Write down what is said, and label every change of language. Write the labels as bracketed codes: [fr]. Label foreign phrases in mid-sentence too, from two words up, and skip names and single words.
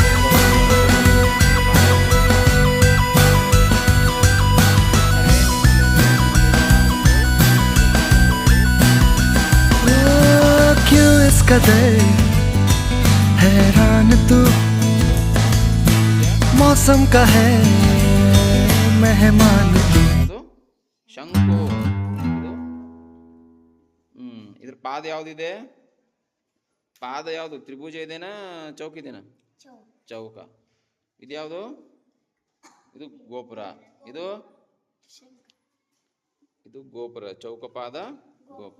[hi] ओ, क्यों इस कदर हैरान तू, मौसम का है मेहमान तू। [kn] ಅದು ಶಂಕು ಇದು ಇದ್ರ ಪಾದ ಯಾವ್ದಿದೆ? ಪಾದ ಯಾವುದು? ತ್ರಿಭುಜ ಇದೆನಾ ಚೌಕ ಇದೆನಾ? ಚೌಕ. ಇದು ಯಾವುದು? ಇದು ಗೋಪುರ. ಇದು ಇದು ಗೋಪುರ, ಚೌಕಪಾದ ಗೋಪುರ.